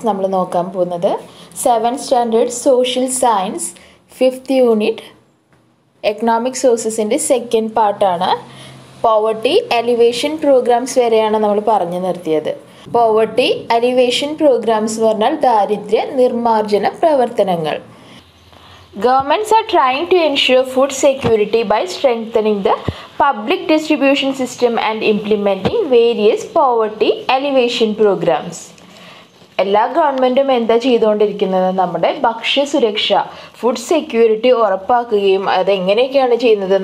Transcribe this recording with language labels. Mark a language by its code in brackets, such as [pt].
[ml] നമ്മൾ നോക്കാൻ പോകുന്നത് 7th standard social science 5th unit economic sourcesന്റെ second part ആണ്. Poverty alleviation programs വരെയാണ് നമ്മൾ പറഞ്ഞു നിർത്തിയത്. Poverty alleviation programs പറഞ്ഞാൽ ദാരിദ്ര്യ നിർമ്മാർജ്ജന പ്രവർത്തനങ്ങൾ. [en] Governments are trying to ensure food security by strengthening the public distribution system and implementing various poverty alleviation programs. [ml] എല്ലാ ഗവൺമെൻറ്റും എന്താ ചെയ്തുകൊണ്ടിരിക്കുന്നത്? നമ്മുടെ ഭക്ഷ്യസുരക്ഷ ഫുഡ് സെക്യൂരിറ്റി ഉറപ്പാക്കുകയും അതെങ്ങനെയൊക്കെയാണ് ചെയ്യുന്നത്?